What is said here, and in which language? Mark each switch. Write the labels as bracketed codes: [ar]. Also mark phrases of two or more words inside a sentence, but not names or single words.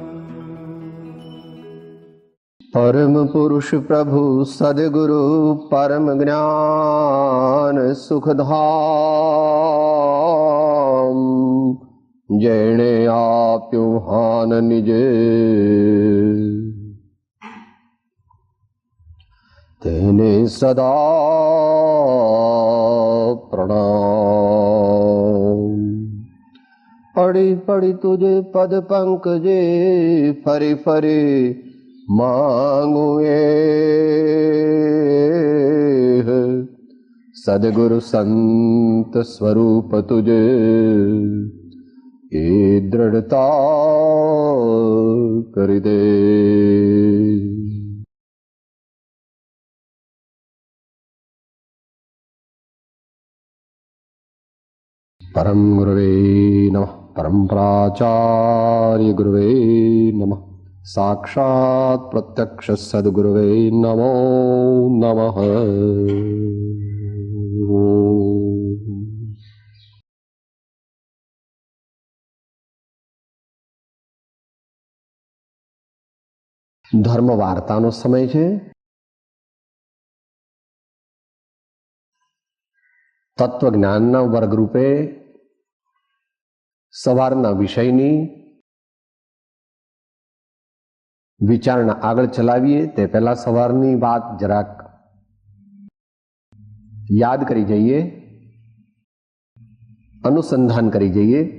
[gu] પરમ પુરુષ પ્રભુ સદગુરુ પરમ જ્ઞાન સુખધામ જેણે આપ્યો હાન નિજે તેને સદા પ્રણામ। પડી પડી તુઝે પદ પંકજે ફરે ફરે માંગૂ સદગુરુ સંત સ્વરૂપ તુઝે એ દૃઢતા કર દે। [sa] परम गुरुवे नमः। परम प्राचार्य गुरुवे नमः। साक्षात प्रत्यक्ष सद्गुरुवे नमो नमः। [gu] ધર્મ વાર્તાનો સમય છે। તત્વજ્ઞાનના વર્ગરૂપે સવારના વિષયની વિચારણા આગળ ચલાવીએ તે પહેલા સવારની વાત જરાક યાદ કરી જઈએ, અનુસંધાન કરી જઈએ।